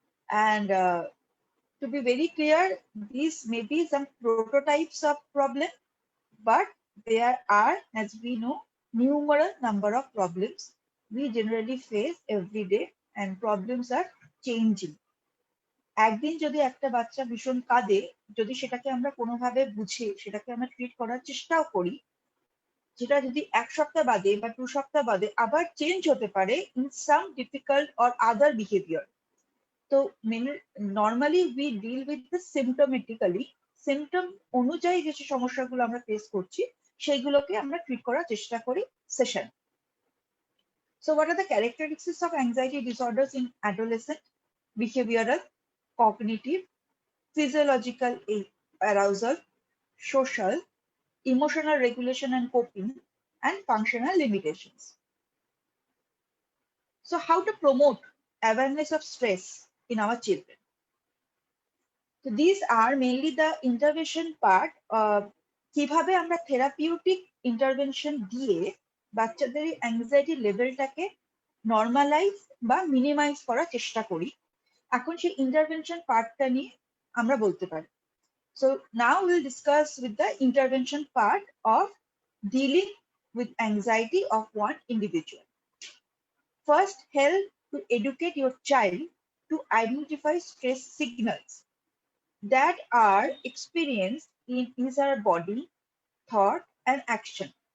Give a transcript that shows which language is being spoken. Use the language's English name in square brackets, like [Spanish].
[English] And to be very clear, these may be some prototypes of problem, but there are, as we know, numerous number of problems we generally face every day, and problems are changing. [Bangla] একদিন যদি একটা বাচ্চা ভীষণ কাঁদে, যদি সেটাকে আমরা কোনোভাবে বুঝে সেটাকে আমরা ট্রিট করার চেষ্টাও করি, যেটা যদি এক সপ্তাহ বাদে বা 2 সপ্তাহ বাদে আবার চেঞ্জ হতে পারে [English] In some difficult or other behaviour. [Bangla] তো [English] normally we deal with the symptomatically, [Bangla] symptom অনুযায়ী যে সমস্যাগুলো আমরা ফেস করছি সেইগুলোকে আমরা ট্রিট করার চেষ্টা করি session. [English] So what are the characteristics of anxiety disorders in adolescent? Behavioral, cognitive, physiological arousal, social, emotional regulation and coping, and functional limitations. So how to promote awareness of stress in our children? So these are mainly the intervention part. [Bangla] কিভাবে আমরা therapeutic intervention দিয়ে বাচ্চাদের anxiety লেভেলটাকে normalise বা minimise করার চেষ্টা করি। এখন সেই ইন্টারভেনশন পার্টটা নিয়ে আমরা বলতে পারি। [English] So now we'll discuss with the intervention part of dealing with anxiety of one individual. First, help to educate your child to identify stress signals that are experienced in his or her body, thought, and action.